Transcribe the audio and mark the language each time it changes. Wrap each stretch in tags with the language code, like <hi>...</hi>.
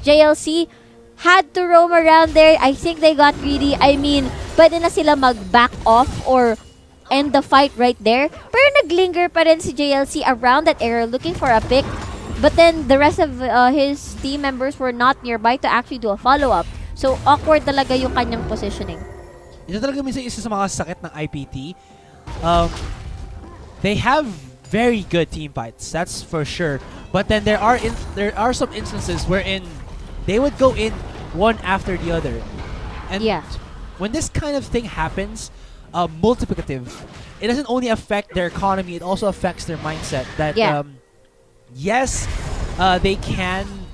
<en>JLC had to roam around there. I think they got greedy. I mean,</en> <tl>pwede na sila mag-back off</tl> <en>or end the fight right there.</en> <tl>Pero naglinger pa rin si</tl> <en>JLC around that area looking for a pick. But then, the rest of his team members were not nearby to actually do a follow-up.</en> <tl>So, awkward talaga yung kanyang positioning. Ito talaga minsan isa sa mga sakit ng IPT.</tl> <en>They have very good team fights, that's for sure. But then there are some instances wherein they would go in one after the other. And when this kind of thing happens, multiplicative, it doesn't only affect their economy, it also affects their mindset. That yes, they can</en>